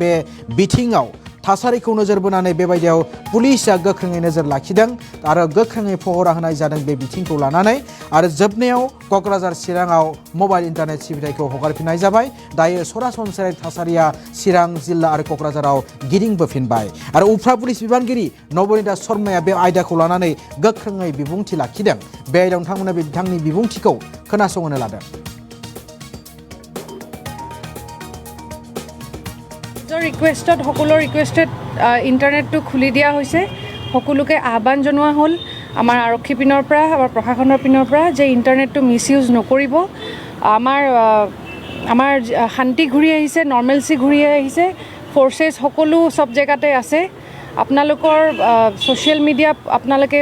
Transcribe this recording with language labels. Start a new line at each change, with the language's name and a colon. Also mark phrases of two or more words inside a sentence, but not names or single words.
Bodo: बे बिथिङाव थासारिखौ नोजोर बोनानै बेबायदियाव पुलिसा गोख्रोङै नोजोर लाखिदों आरो गोख्रोङै पहरा होनाय जादों बे बिथिंखौ लानानै आरो जोबनायाव क'क्राझार चिराङाव
English: mobile internet
Bodo: सिबिथायखौ हगारफिननाय जाबाय दायो सरासनस्रायारि थासारिया चिरां जिल्ला आरो क'क्राझाराव गिदिंबोफिनबाय आरो उफ्रा पुलिस बिबानगिरि नबनिता शर्माया बे आयदाखौ लानानै गोख्रोङै बिबुंथि लाखिदों बे आयदायाव नोंथांमोना बिथांनि बिबुंथिखौ खोनासंहोनो लादों
Assamese: ৰিকুৱেষ্টত সকলোৰ ৰিকুৱেষ্টত ইণ্টাৰনেটটো খুলি দিয়া হৈছে সকলোকে আহ্বান জনোৱা হ'ল আমাৰ আৰক্ষী পিনৰ পৰা আমাৰ প্ৰশাসনৰ পিনৰ পৰা যে ইণ্টাৰনেটটো
English: misuse
Assamese: নকৰিব আমাৰ শান্তি ঘূৰি আহিছে নৰ্মেলচি ঘূৰি আহিছে ফ'ৰ্চেছ সকলো চব জেগাতে আছে আপোনালোকৰ
English: social media
Assamese: আপোনালোকে